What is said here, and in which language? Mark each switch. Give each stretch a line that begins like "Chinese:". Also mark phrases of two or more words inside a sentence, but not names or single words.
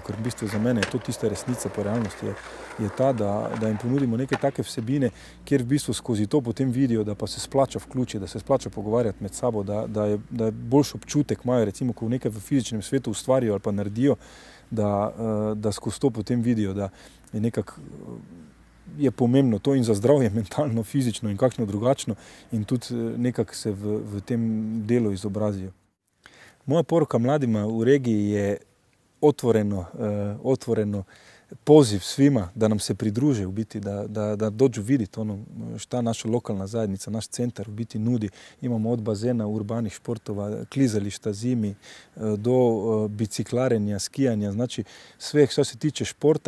Slovenian: ker v bistvu za mene je to tista resnica po realnosti, je ta, da jim ponudimo neke take vsebine, kjer v bistvu skozi to potem vidijo, da pa se splača vključiti, da se splača pogovarjati med sabo, da je boljši občutek imajo, recimo, ko nekaj v fizičnem svetu ustvarijo ali pa naredijo, da skozi to potem vidijo, da je nekako je pomembno to in za zdravje mentalno, fizično in kakšno drugačno in tudi nekako se v tem delu izobrazijo.
Croatian: Moja poroka mladima v regiji je otvoreno poziv svima, da nam se pridruže, v biti, da dođu vidjeti ono šta naša lokalna zajednica, naš centar v biti nudi. Imamo od bazena, urbanih športova, klizališta zimi, do biciklarenja, skijanja, znači sve što se tiče športa.